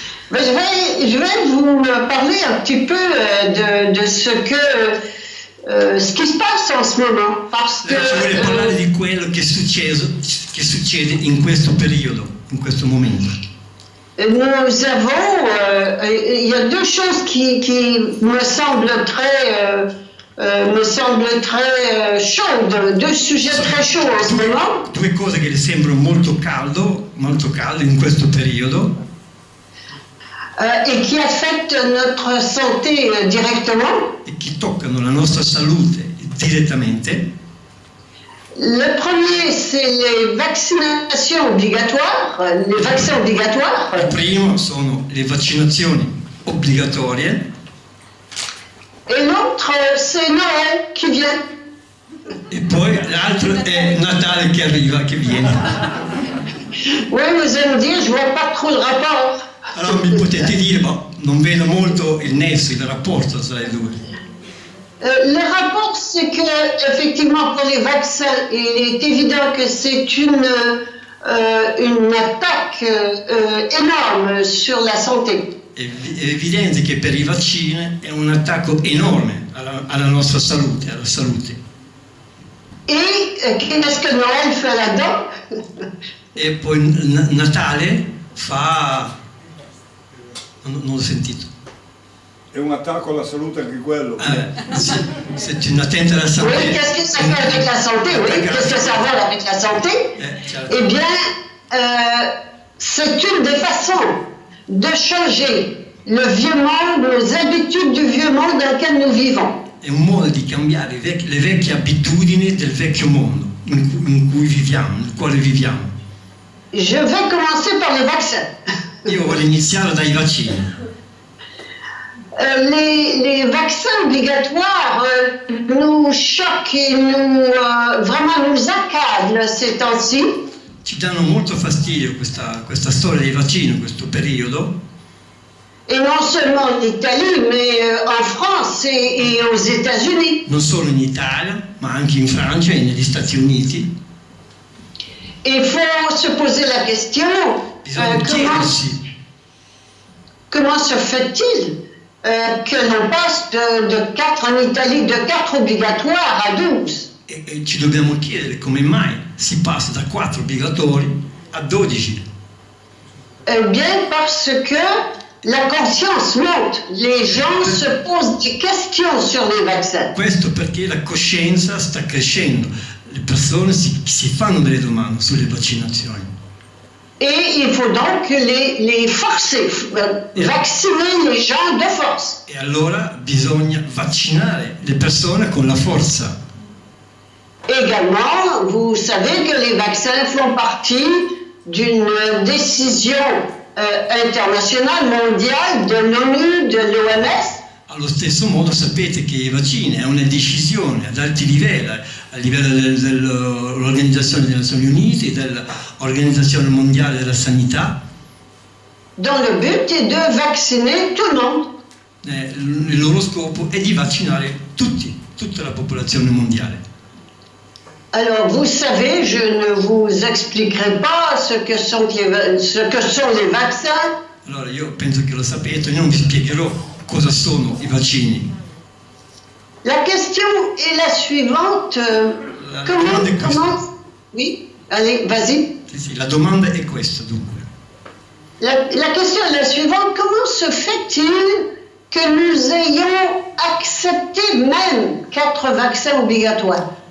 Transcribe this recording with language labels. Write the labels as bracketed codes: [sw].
[fr] Mais je vais vous parler un petit peu de ce qui se passe en ce moment, parce que [it] Ci vuole parlare di quello che succede in questo periodo, in questo momento. [fr] nous avons, il y a 2 choses qui me semblent très chaudes, 2 sujets très chauds en ce moment. [it] 2 cose che le sembrano molto calde in questo periodo. [fr] Et qui affectent notre santé directement. [it] E che toccano la nostra salute direttamente. [fr] Le premier, c'est les vaccinations obligatoires, les vaccins obligatoires. [it] Il primo sono le vaccinazioni obbligatorie. [fr] Et l'autre, c'est Noël qui vient. [it] E poi l'altro è Natale che arriva, che viene. [fr] Oui, vous allez me dire, je vois pas trop le rapport. [it] Allora mi potete dire, ma non vedo molto il nesso, il rapporto tra i 2. [fr] Le rapport, c'est que, effectivement, pour les vaccins, il est évident que c'est une attaque énorme sur la santé. [it] È evidente che per i vaccini è un attacco enorme alla nostra salute, alla salute. [fr] Et qu'est-ce que Noël fait là-dedans? [it] E poi Natale fa... Non l'ho sentito. È un attacco alla salute anche quello. [fr] Sì, c'est une atteinte à la santé. Oui, qu'est-ce que ça fait avec la santé? Oui, qu'est-ce que ça va avec la santé? Eh bien, c'est une des façons de changer le vieux monde, les habitudes du vieux monde dans lequel nous vivons. [it] È un modo di cambiare le vecchie abitudini del vecchio mondo in cui viviamo, nel quale viviamo. [fr] Je vais commencer par les vaccins. [it] Io voglio iniziare dai vaccini. [fr] Les vaccins obligatoires nous choquent et vraiment nous accablent ces temps-ci. [it] Ci danno molto fastidio questa storia dei vaccini in questo periodo. [fr] Et non seulement en Italie, mais en France et aux États-Unis. [it] Non solo in Italia, ma anche in Francia e negli Stati Uniti. [fr] Il faut se poser la question, [it] Bisogna chiedersi [fr] comment se fait-il que l'on passe de 4 en Italie, de 4 obligatoires à 12? [it] E ci dobbiamo chiedere come mai si passa da 4 obbligatori a 12. [fr] Eh bien, parce que la conscience monte. Les gens se posent des questions sur les vaccins. [it] Questo perché la coscienza sta crescendo, le persone si fanno delle domande sulle vaccinazioni. [fr] Et il faut donc les forcer, vacciner les gens de force. [it] E allora bisogna vaccinare le persone con la forza. [fr] Également, vous savez que les vaccins font partie d'une décision internazionale, mondiale, de l'ONU, de l'OMS. [it] Allo stesso modo sapete che i vaccini è una decisione ad alti livelli, a livello dell'Organizzazione delle Nazioni Unite, dell'Organizzazione Mondiale della Sanità, [fr] dont le but est de vacciner tout le monde. [it] Il loro scopo è di vaccinare tutta la popolazione mondiale. [fr] Alors, vous savez, je ne vous expliquerai pas ce que sont les vaccins. [it] Allora, io penso che lo sapete, non vi spiegherò cosa sono i vaccini. [fr] La question est la suivante. Comment? Oui, allez, vas-y. [it] Sì, la domanda è questa, dunque. [fr] La question est la suivante. Comment se fait-il que nous ayons accepté même 4 vaccins obligatoires?